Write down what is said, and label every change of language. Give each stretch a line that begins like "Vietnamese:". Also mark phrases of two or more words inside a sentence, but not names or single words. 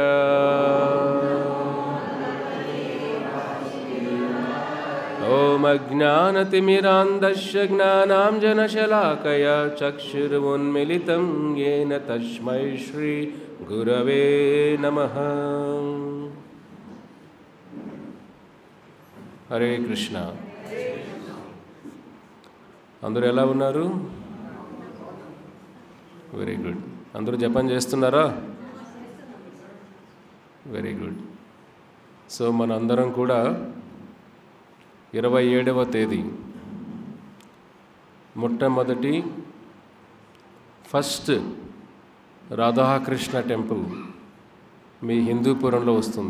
Sanskrit: ओम अज्ञानतिमिरान्धस्य ज्ञानाञ्जनशलाकया चक्षुरुन्मीलितं येन तस्मै श्री गुरवे नमः। हरे कृष्ण।
Telugu: అందరూ ఎలా ఉన్నారు?
English: very good.
Telugu: అందరూ జపం చేస్తున్నారా?
English: very good.
Telugu: సో మనందరం కూడా 27వ తేదీ మొట్టమొదటి ఫస్ట్ రాధాకృష్ణ టెంపుల్ మీ హిందూపురంలో వస్తుంది.